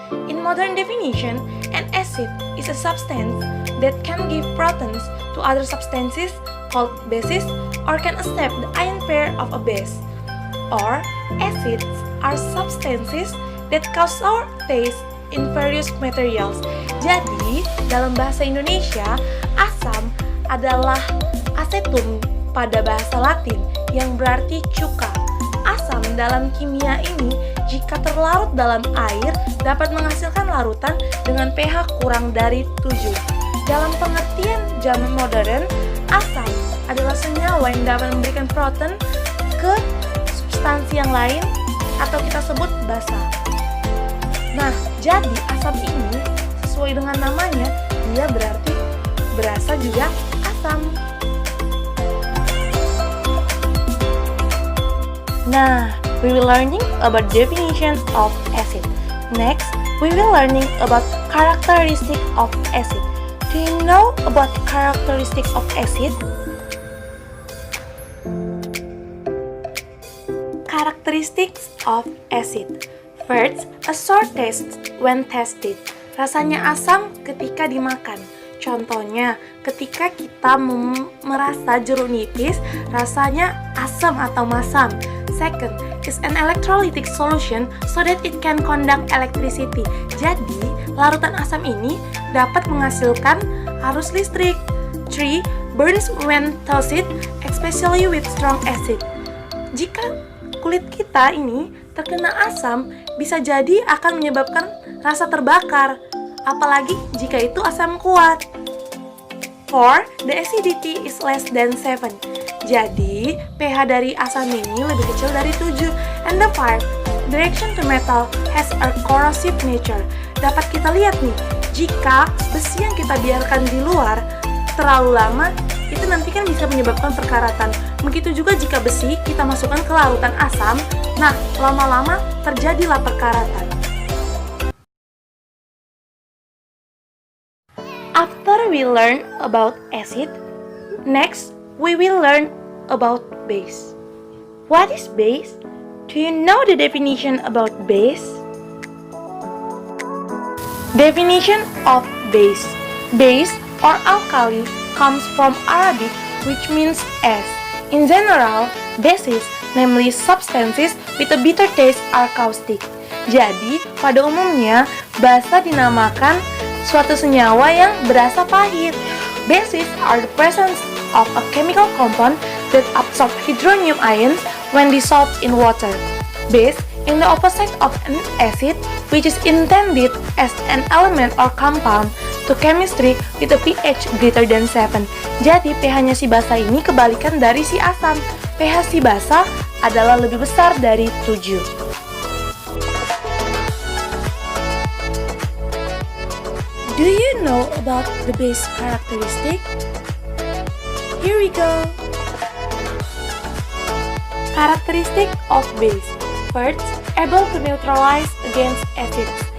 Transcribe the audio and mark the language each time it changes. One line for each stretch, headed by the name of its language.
English: In modern definition, an acid is a substance that can give protons to other substances called bases or can accept the ion pair of a base. Or acids are substances that cause sour taste in various materials.
Indonesian: Jadi, dalam bahasa Indonesia, asam adalah acetum pada bahasa Latin yang berarti cuka. Asam dalam kimia ini jika terlarut dalam air dapat menghasilkan larutan dengan pH kurang dari 7. Dalam pengertian zaman modern, asam adalah senyawa yang dapat memberikan proton ke substansi yang lain atau kita sebut basa. Nah, jadi asam ini sesuai dengan namanya, dia berarti berasa juga asam.
English: Nah, we will learning about definition of acid. Next, we will learning about characteristic of acid. Do you know about characteristics of acid? Characteristics of acid. First, a sour taste when tasted.
Indonesian: Rasanya asam ketika dimakan. Contohnya, ketika kita merasa jeruk nipis, rasanya asam atau masam.
English: Second, is an electrolytic solution so that it can conduct electricity.
Indonesian: Jadi, larutan asam ini dapat menghasilkan arus listrik.
English: 3, burns when toasted, especially with strong acid.
Indonesian: Jika kulit kita ini terkena asam, bisa jadi akan menyebabkan rasa terbakar, apalagi jika itu asam kuat.
English: 4. The acidity is less than 7.
Indonesian: Jadi, pH dari asam ini lebih kecil dari 7.
English: And the 5. The reaction to metal has a corrosive nature.
Indonesian: Dapat kita lihat nih, jika besi yang kita biarkan di luar terlalu lama, itu nanti kan bisa menyebabkan perkaratan. Begitu juga jika besi kita masukkan ke larutan asam, nah lama-lama terjadilah perkaratan.
English: After we learn about acid, next we will learn about base. What is base? Do you know the definition about base? Definition of base. Base or alkali comes from Arabic which means as. In general, bases, namely substances with a bitter taste, are caustic.
Indonesian: Jadi, pada umumnya, basa dinamakan suatu senyawa yang berasa pahit.
English: Bases are the presence of a chemical compound that absorb hydronium ions when dissolved in water. Base in the opposite of an acid, which is intended as an element or compound to chemistry with a pH greater than 7.
Indonesian: Jadi pH-nya si basa ini kebalikan dari si asam. pH si basa adalah lebih besar dari 7.
English: Do you know about the base characteristic? Here we go. Characteristic of base. First, able to neutralize against acids.